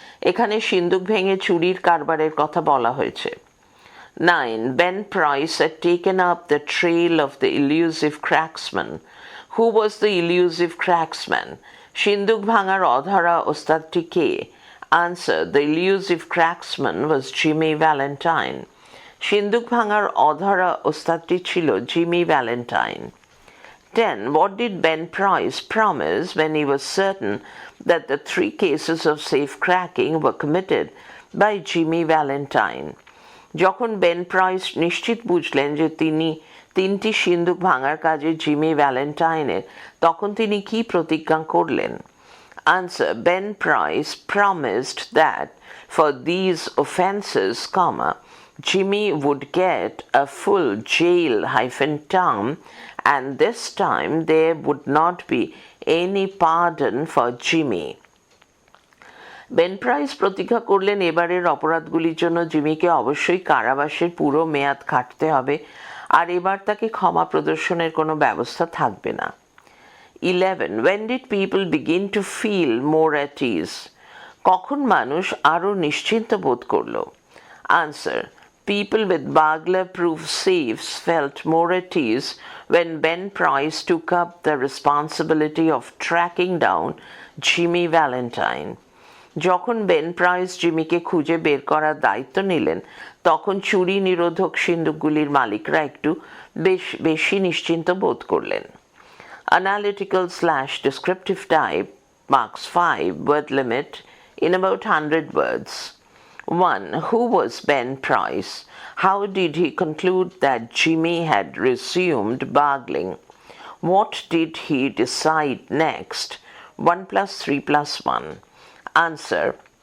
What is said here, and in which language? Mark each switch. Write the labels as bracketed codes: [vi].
[bn] এখানে সিন্দুক ভেঙে চুরির কারবারের কথা বলা হয়েছে. [en] 9. Ben Price had taken up the trail of the elusive cracksman. Who was the elusive cracksman? [bn] সিন্দুক ভাঙার অধরা ওস্তাদটি কে? [en] Answer. The elusive cracksman was Jimmy Valentine. [bn] সিন্দুক ভাঙার অধরা ওস্তাদটি ছিল Jimmy Valentine. [en] 10. What did Ben Price promise when he was certain that the 3 cases of safe cracking were committed by Jimmy Valentine? [bn] যখন Ben price নিশ্চিত বুঝলেন যে তিনি 3টি সিন্দুক ভাঙার কাজে জিমি ভ্যালেন্টাইনের, তখন তিনি কি প্রতিজ্ঞা করলেন? [en] Answer. Ben Price promised that for these offenses, Jimmy would get a full jail-term, and this time there would not be any pardon for Jimmy. [bn] Ben price প্রতিজ্ঞা করলেন এবারের অপরাধগুলির জন্য জিমিকে অবশ্যই কারাবাসের পুরো মেয়াদ কাটতে হবে, আর এবার তাকে ক্ষমা প্রদর্শনের কোনো ব্যবস্থা থাকবে না. [en] 11. When did people begin to feel more at ease? [bn] কখন মানুষ আরও নিশ্চিন্ত বোধ করল? Answer. [en] People with burglar-proof safes felt more at ease when Ben Price took up the responsibility of tracking down Jimmy Valentine. [bn] যখন বেন প্রাইস জিমিকে খুঁজে বের করার দায়িত্ব নিলেন, তখন চুরি নিরোধক সিন্দুকগুলির মালিকরা একটু বেশি নিশ্চিন্ত বোধ করলেন. [en] Analytical/descriptive type marks 5 word limit in about 100 words. 1. Who was Ben Price? How did he conclude that Jimmy had resumed burgling? What did he decide next? 1 + 3 + 1. Answer.